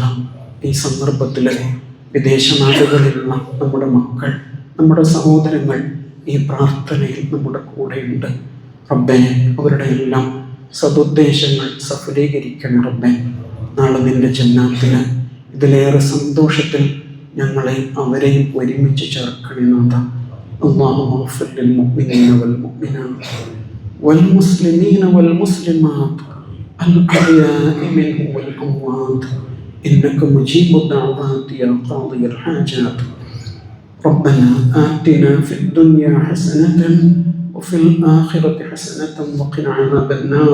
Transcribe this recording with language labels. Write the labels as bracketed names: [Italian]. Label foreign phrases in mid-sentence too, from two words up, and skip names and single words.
[Malayalam] ഈ സന്ദർഭത്തിൽ വിദേശ നാടുകളിലുള്ള നമ്മുടെ മക്കൾ, നമ്മുടെ സഹോദരങ്ങൾ ഈ പ്രാർത്ഥനയിൽ നമ്മുടെ കൂടെയുണ്ട് റബ്ബേ. അവരുടെ എല്ലാം സതുദ്ദേശങ്ങൾ സഫലീകരിക്കണം റബ്ബേ. നാളെ നിന്റെ ജന്നാത്തിൽ ഇതിലേറെ സന്തോഷത്തിൽ ഞങ്ങളെ അവരെയും ഒരുമിച്ച് ചേർക്കണേ നാഥ. [Arabic] اللهم اغفر للمؤمنين والمؤمنات والمسلمين والمسلمات الأحياء منهم والأموات إنك مجيب الدعوات يا قاضي الحاجات. ربنا آتنا في الدنيا حسنة وفي الآخرة حسنة وقنا عذاب النار.